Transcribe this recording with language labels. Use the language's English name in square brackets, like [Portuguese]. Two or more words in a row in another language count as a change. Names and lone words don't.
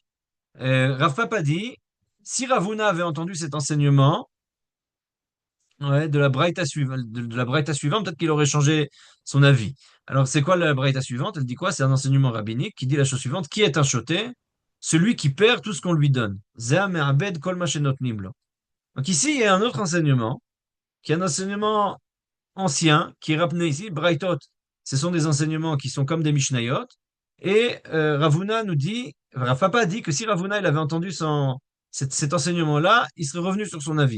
[French] Rav Papa dit, si Ravuna avait entendu cet enseignement, ouais, de la braïta suivante, peut-être qu'il aurait changé son avis. Alors, c'est quoi la braïta suivante? Elle dit quoi? C'est un enseignement rabbinique qui dit la chose suivante. Qui est un shoté? Celui qui perd tout ce qu'on lui donne. [Hebrew] זה מאבד כל מה שנותנים לו. [French] Donc ici, il y a un autre enseignement, qui est un enseignement ancien, qui est ramené ici, braïtot. Ce sont des enseignements qui sont comme des mishnayot. Et Ravuna nous dit, Rav Papa dit que si Ravuna il avait entendu cet enseignement-là, il serait revenu sur son avis.